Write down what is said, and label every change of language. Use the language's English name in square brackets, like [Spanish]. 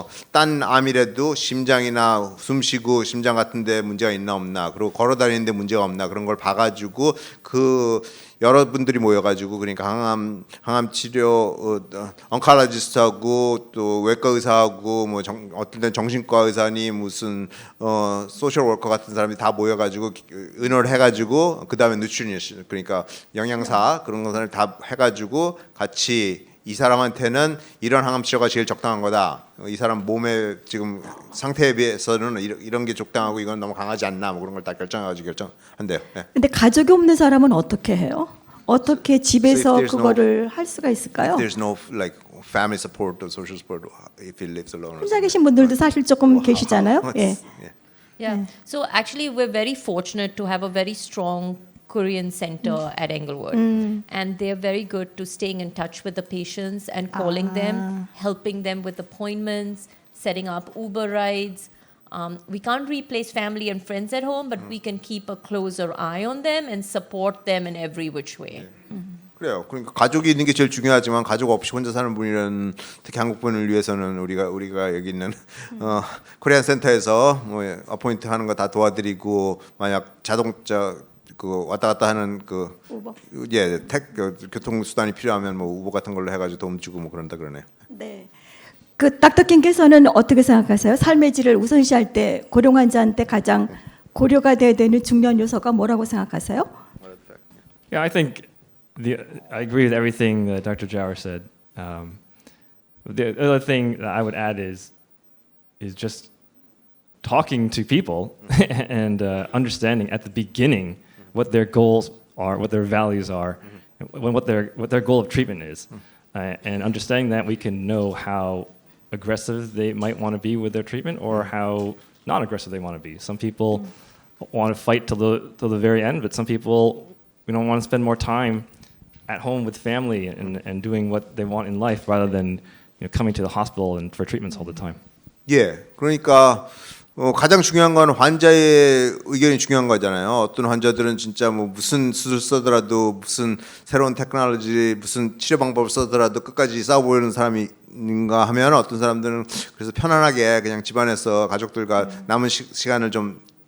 [Korean] 딴 암이라도 심장이나 숨쉬고 심장 같은 데 문제가 있나 없나 그리고 걸어 다니는데 문제가 없나 그런 걸 봐가지고 그 여러분들이 모여가지고 그러니까 항암 치료 oncologist하고 또 외과 의사하고 뭐 어떤 때는 정신과 의사니 무슨 소셜 워커 같은 사람이 다 모여가지고 의논을 해가지고 그 다음에 nutritionist 그러니까 영양사 그런 것을 다 해가지고 같이 이 사람한테는 이런 항암 치료가 제일 적당한 거다. 이 사람 몸의 지금 상태에 비해서는 이런 게 적당하고 이건 너무 강하지 않나 뭐 그런 걸 다 결정해가지고 결정한대요. 근데 가족이 없는 사람은 어떻게 해요? 어떻게 집에서 [English] So if there's [Korean] 그거를 할 수가 있을까요? [English] There's no like family support or social support if he lives alone. [Korean] 혼자 계신 분들도 사실 조금 계시잖아요. 예. [English] Yeah. So actually, we're very fortunate to have a very strong Korean center at Englewood. And they're very good to staying in touch with the patients and calling them, helping them with appointments, setting up Uber rides. We can't replace family and friends at home, but we can keep a closer eye on them and support them in every which way. [Korean] 그래요. 그러니까 가족이 있는 게 제일 중요하지만 가족 없이 혼자 사는 분이라는 특히 한국 분을 위해서는 우리가 여기 있는 코리안 센터에서 뭐 어포인트 하는 거 다 도와드리고 만약 자동차 그 왔다 갔다 하는 그 우버. 교통 수단이 필요하면 뭐 우버 같은 걸로 해가지고 도움 주고 뭐 그런다 그러네요. 네. 그 닥터킹께서는 어떻게 생각하세요? 삶의 질을 우선시할 때 고령 환자한테 가장 고려가 돼야 되는 중요한 요소가 뭐라고 생각하세요? [English] Yeah, I think I agree with everything that Dr. Jauer said. The other thing that I would add is just talking to people and understanding at the beginning what their goals are, what their values are, what their goal of treatment is, and understanding that we can know how aggressive they might want to be with their treatment or how not aggressive they want to be. Some people want to fight till the very end, but some people want to spend more time at home with family and doing what they want in life rather than coming to the hospital and for treatments all the time. [Korean] 예, 그러니까 가장 중요한 건 환자의 의견이 중요한 거잖아요. 어떤 환자들은 진짜 뭐 무슨 수술 쓰더라도 무슨 새로운 테크놀로지 무슨 치료 방법을 쓰더라도 끝까지 싸워보려는 사람인가 하면 어떤 사람들은 그래서 편안하게 그냥 집안에서 가족들과 남은 시간을 좀